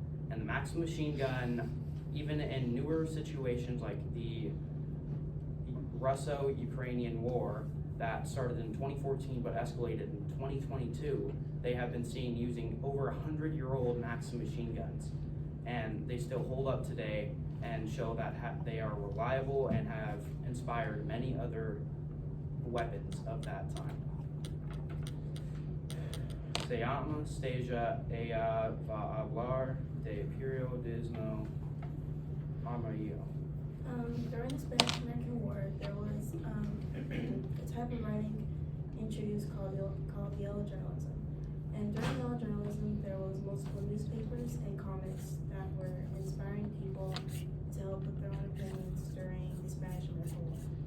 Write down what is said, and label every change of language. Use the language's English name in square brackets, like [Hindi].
[English] And the Maxim machine gun, even in newer situations like the Russo-Ukrainian War that started in 2014 but escalated in 2022, they have been seen using over 100-year-old Maxim machine guns. And they still hold up today and show that they are reliable and have inspired many other weapons of that time. [Spanish] Se llama Stasia ella va hablar de periodismo amarillo. [English] During the Spanish-American War, there was a type of writing introduced called yellow journalism. And during yellow journalism, there was multiple newspapers and comics that were inspiring people to help with their own opinions during the Spanish-American War.